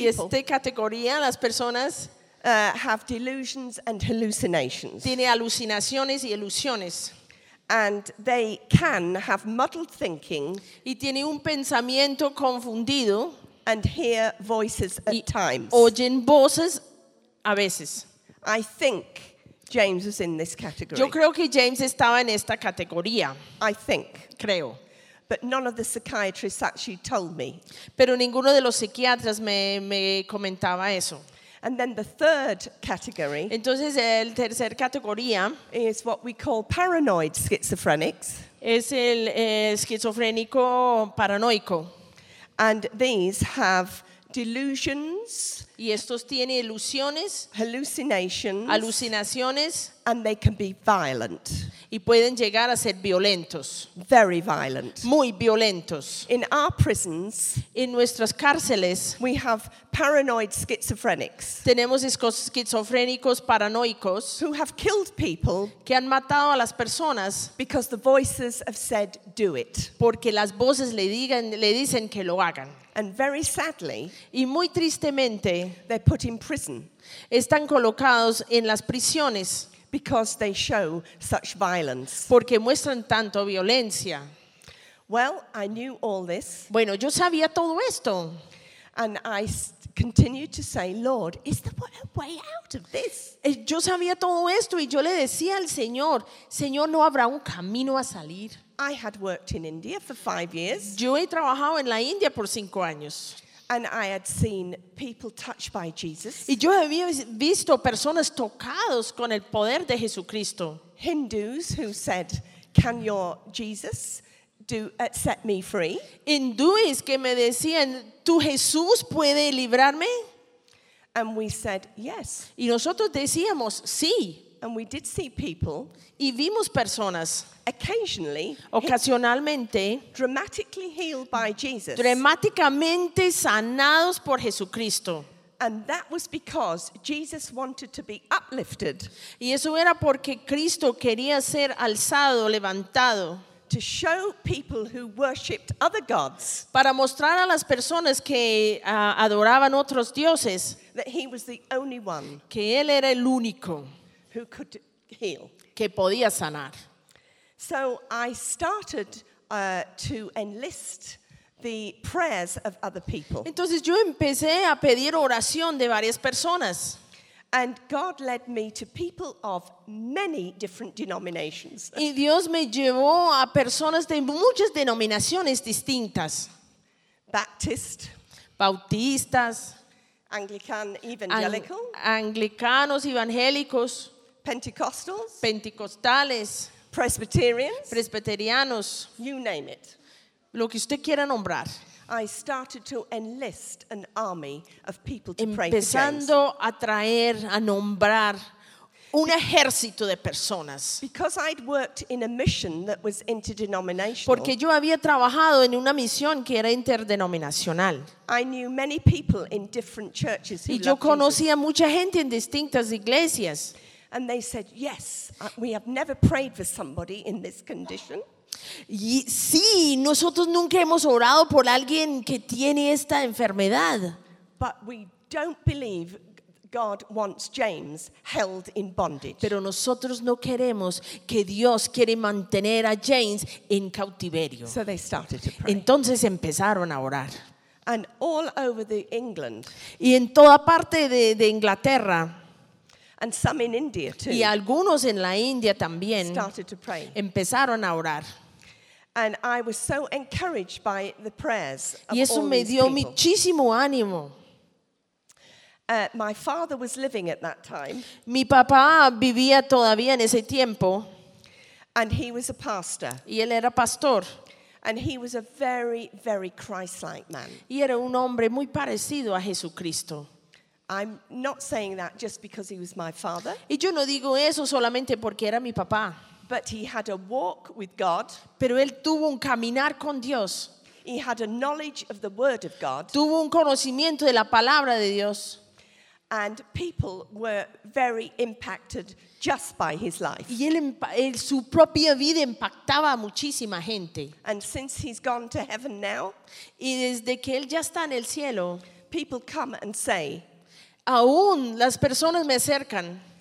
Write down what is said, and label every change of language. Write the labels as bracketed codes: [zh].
[es] Y esta categoría, las personas [en] have delusions and hallucinations. [es] Tiene alucinaciones y ilusiones. [en] And they can have muddled thinking. [es] Y tiene un pensamiento confundido. [en] And hear voices at times. [es] Oyen voces a veces. [en] I think James was in this category. [es] Yo creo que James estaba en esta categoría. [en] I think. [es] Creo. [en] But none of the psychiatrists actually told me. [es] Pero ninguno de los psiquiatras me comentaba eso. [en] And then the third category. [es] Entonces el tercer categoría [en] is what we call paranoid schizophrenics. [es] Es el esquizofrénico paranoico. [en] And these have delusions. [es] Y estos tienen ilusiones. [en] Hallucinations. [es] Alucinaciones. [en] And they can be violent. [es] Y pueden llegar a ser violentos. [en] Very violent. [es] Muy violentos. [en] In our prisons. [es] En nuestras cárceles. [en] We have paranoid schizophrenics. [es] Tenemos esquizofrénicos paranoicos. [en] Who have killed people. [es] Que han matado a las personas. [en] Because the voices have said, do it. [es] Porque las voces le dicen que lo hagan. [en] And very sadly. [es] Y muy tristemente. [en] They're put in prison. [es] Están colocados en las prisiones. [en] Because they show such violence. [es] Porque muestran tanto violencia. [en] Well, I knew all this. [es] Bueno, yo sabía todo esto. [en] And I continued to say, Lord, is there a way out of this? [es] Yo sabía todo esto y yo le decía al Señor, Señor, ¿no habrá un camino a salir? [en] I had worked in India for 5 years. [es] Yo he trabajado en la India por 5 años. [en] And I had seen people touched by Jesus. [es] Y yo había visto personas tocados con el poder de Jesucristo. [en] Hindus who said, "Can your Jesus do set me free?" [es] Hindúes que me decían, "¿Tu Jesús puede librarme?" [en] And we said, "Yes." [es] Y nosotros decíamos, "Sí." [en] And we did see people. [es] Y vimos personas. [en] Occasionally, [es] ocasionalmente, [en] dramatically healed by Jesus. [es] Dramáticamente sanados por Jesucristo. [en] And that was because Jesus wanted to be uplifted. [es] Y eso era porque Cristo quería ser alzado, levantado. [en] To show people who worshipped other gods. [es] Para mostrar a las personas que adoraban otros dioses. [en] That he was the only one. [es] Que él era el único. [en] Who could heal? [es] Que podía sanar. [en] So I started to enlist the prayers of other people. [es] Entonces yo empecé a pedir oración de varias personas. [en] And God led me to people of many different denominations. [es] Y Dios me llevó a personas de muchas denominaciones distintas. [en] Baptist, [es] bautistas, [en] Anglican, evangelical, [es] anglicanos, evangélicos. [en] Pentecostals, [es] pentecostales, [en] Presbyterians, [es] presbiterianos, [en] you name it. [es] Lo que usted quiera nombrar. [en] I started to enlist an army of people to [es] empezando [en] pray for James. [es] A traer, a nombrar un ejército de personas. [en] Because I'd worked in a mission that was interdenominational. [es] Porque yo había trabajado en una misión que era interdenominacional. [en] I knew many people in different churches. [es] Y yo conocía mucha gente en distintas iglesias. [en] And they said, "Yes, we have never prayed for somebody in this condition." [es] Y, sí, nosotros nunca hemos orado por alguien que tiene esta enfermedad. [en] But we don't believe God wants James held in bondage. [es] Pero nosotros no queremos que Dios quiere mantener a James en cautiverio. [en] So they started to pray. [es] Entonces empezaron a orar. [en] And all over the England. [es] Y en toda parte de Inglaterra. [en] And some in India too. [es] Y algunos en la India también. [en] Started to pray. [es] Empezaron a orar. [en] And I was so encouraged by the prayers of all these people. [es] Y eso me dio muchísimo ánimo. [en] My father was living at that time. [es] Mi papá vivía todavía en ese tiempo. [en] And he was a pastor. [es] Y él era pastor. [en] And he was a very, very Christ-like man. [es] Y era un hombre muy parecido a Jesucristo. [en] I'm not saying that just because he was my father. [es] Y yo no digo eso solamente porque era mi papá. [en] But he had a walk with God. [es] Pero él tuvo un caminar con Dios. [en] He had a knowledge of the word of God. [es] Tuvo un conocimiento de la palabra de Dios. [en] And people were very impacted just by his life. [es] Y él su propia vida impactaba a muchísima gente. [en] And since he's gone to heaven now, [es] y desde que él ya está en el cielo, [en] people come and say, [es] aún las personas me acercan.